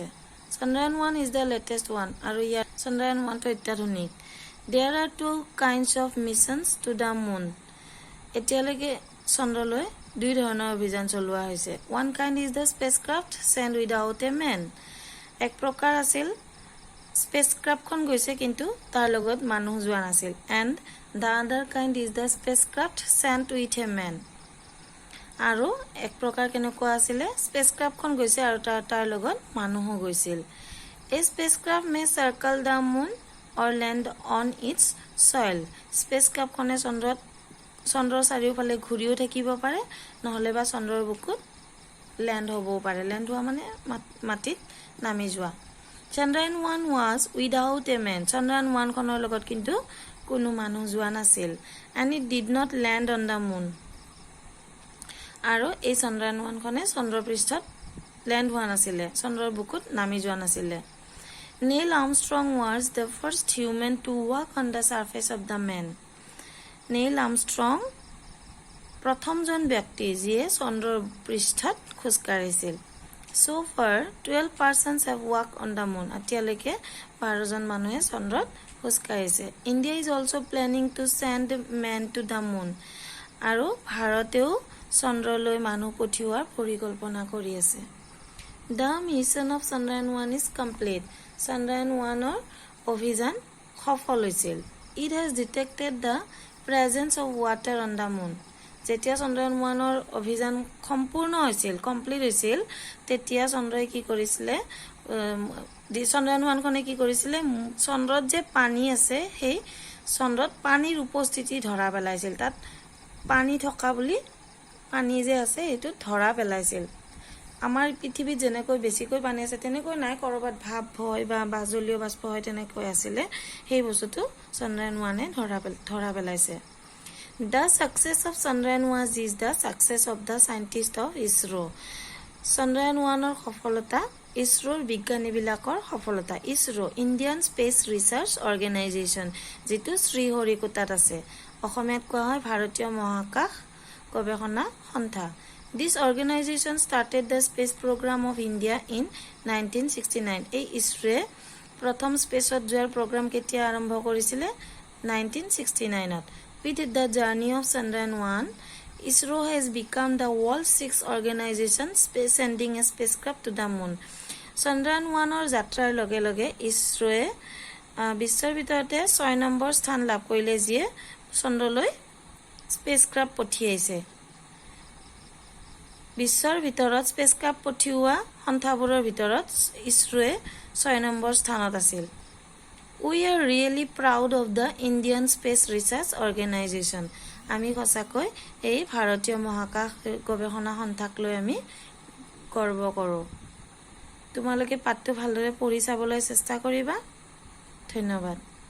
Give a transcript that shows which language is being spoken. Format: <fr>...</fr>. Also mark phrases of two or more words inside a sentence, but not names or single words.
<en>Chandrayaan-1 is the latest one.</en> <as>আৰু ইয়াৰ Chandrayaan-1 টো অত্যাধুনিক।</as> <en>There are 2 kinds of missions to the moon.</en> <as>এতিয়ালৈকে চন্দ্ৰলৈ 2 ধৰণৰ অভিযান চলোৱা হৈছে।</as> <en>One kind is the spacecraft sent without a man.</en> <as>এক প্ৰকাৰ আছিল স্পেচক্ৰাফ্টখন গৈছে কিন্তু তাৰ লগত মানুহ যোৱা নাছিল।</as> <en>And the other kind is the spacecraft sent with a man.</en> <as>আৰু এক প্ৰকাৰ কেনেকুৱা আছিল স্পেচক্ৰাফ্টখন গৈছে আৰু তাৰ লগত মানুহো গৈছিল।</as> <en>A spacecraft may circle the moon or land on its soil.</en> <as>স্পেচক্ৰাফ্টখনে চন্দ্ৰৰ চাৰিওফালে ঘূৰিও থাকিব পাৰে নহলে বা চন্দ্ৰৰ বুকুত ল্যান্ড হ'বও পাৰে। ল্যান্ড হোৱা মানে মাটিত নামি যোৱা।</as> <en>Chandrayaan-1 was without a man.</en> <as>Chandrayaan-1 খনৰ লগত কিন্তু কোনো মানুহ যোৱা নাছিল।</as> <en>And it did not land on the moon.</en> <as>আৰু এই Chandrayaan-1 খনে চন্দ্ৰপৃষ্ঠত ল্যান্ড হোৱা নাছিলে, চন্দ্ৰৰ বুকুত নামি যোৱা নাছিলে।</as> <en>Neil Armstrong was the first human to walk on the surface of the moon.</en> <as>Neil Armstrong প্ৰথমজন ব্যক্তি যিয়ে চন্দ্ৰৰ পৃষ্ঠত খোজ কাঢ়িছিল।</as> <en>So far 12 persons have walked on the moon.</en> <as>এতিয়ালৈকে 12জন মানুহে চন্দ্ৰত খোজ কাঢ়িছে।</as> <en>India is also planning to send men to the moon.</en> <as>আৰু ভাৰতেও চন্দ্ৰলৈ মানুহ পঠিওৱাৰ পৰিকল্পনা কৰি আছে।</as> <en>The mission of Chandrayaan-1 is complete.</en> <as>Chandrayaan-1 অভিযান সফল হৈছিল।</as> <en>It has detected the presence of water on the moon.</en> <as>যেতিয়া চন্দ্ৰয়ান 1ৰ অভিযান সম্পূৰ্ণ হৈছিল কমপ্লিট হৈছিল তেতিয়া চন্দ্ৰই কি কৰিছিলে চন্দ্ৰয়ান 1খনে কি কৰিছিলে চন্দ্ৰত যে পানী আছে সেই চন্দ্ৰত পানীৰ উপস্থিতি ধৰা পেলাইছিল তাত পানী থকা বুলি পানী যে আছে এটো ধৰা পেলাইছিল আমাৰ পৃথিৱীত যেনেকৈ বেছিকৈ পানী আছে তেনেকৈ নাই কৰবাত ভাপ হয় বা বাজলীয় বাষ্প হয় তেনেকৈ আছিল সেই বস্তুটো চন্দ্ৰয়ান 1এ ধৰা পেলাইছে</as> <en>The success of Chandrayaan 1 is the success of the scientists of ISRO.</en> <as>Chandrayaan 1 সফলতা ইসৰোৰ বিজ্ঞানীবিলাকৰ সফলতা ইসৰো ইণ্ডিয়ান স্পেচ ৰিচাৰ্চ অৰ্গেনাইজেশ্যন যেটো শ্ৰীহৰিকোটাত আছে অসমীয়াত কোৱা হয় ভাৰতীয় মহাকাশ গৱেষণা সংস্থা</as> <en>This organization started the space program of India in 1969.</en> <as>এই ইসৰোৱে প্ৰথম স্পেচত যোৱাৰ প্ৰগ্ৰাম কেতিয়া আৰম্ভ কৰিছিল 1969ত</as> <en>With the journey of Chandrayaan 1, ISRO has become the world's sixth organization sending a spacecraft to the moon.</en> <as>Chandrayaan 1 যাত্ৰাৰ লগে লগে ইসৰোৱে বিশ্বৰ ভিতৰতে 6 নম্বৰ স্থান লাভ কৰিলে যিয়ে চন্দ্ৰলৈ স্পেচক্ৰাফ্ট পঠিয়াইছে বিশ্বৰ ভিতৰত স্পেচক্ৰাফ্ট পঠিওৱা সংস্থাবোৰৰ ভিতৰত ইসৰোৱে 6 নম্বৰ স্থানত আছিল</as> <en>We are really proud of the Indian Space Research Organization.</en> <as>আমি সঁচাকৈ এই ভাৰতীয় মহাকাশ গৱেষণা সংস্থাক লৈ আমি গৰ্ব কৰোঁ তোমালোকে পাঠটো ভালদৰে পঢ়ি চাবলৈ চেষ্টা কৰিবা ধন্যবাদ</as>